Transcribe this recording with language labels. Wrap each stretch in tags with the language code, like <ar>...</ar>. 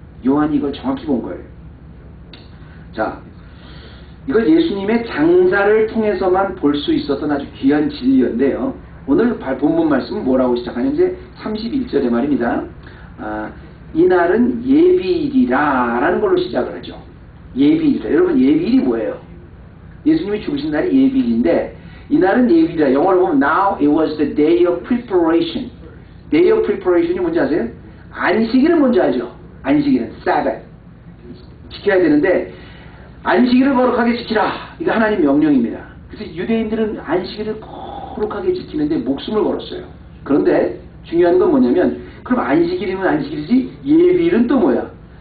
<ko>요한이 이걸 정확히 본 거예요. 자, 이걸 예수님의 장사를 통해서만 볼 수 있었던 아주 귀한 진리인데요. 오늘 본문 말씀은 뭐라고 시작하는지 31절의 말입니다. 이날은 예비일이라 라는 걸로 시작을 하죠. 예비일이라. 여러분 예비일이 뭐예요? 예수님이 죽으신 날이 예비일인데 이날은 예비일이라. 영어로 보면</ko> <en>Now it was the day of preparation. Day of preparation</en> <ko>이 뭔지 아세요? 안식일은 뭔지 알죠? 안식일은 Sabbath. 지켜야 되는데 안식일을 거룩하게 지키라. 이거 하나님 명령입니다. 그래서 유대인들은 안식일을 거룩하게 지키는데 목숨을 걸었어요. 그런데 중요한 건 뭐냐면 그럼 안식일이면 안식일이지 예비일은 또 뭐야?</ko>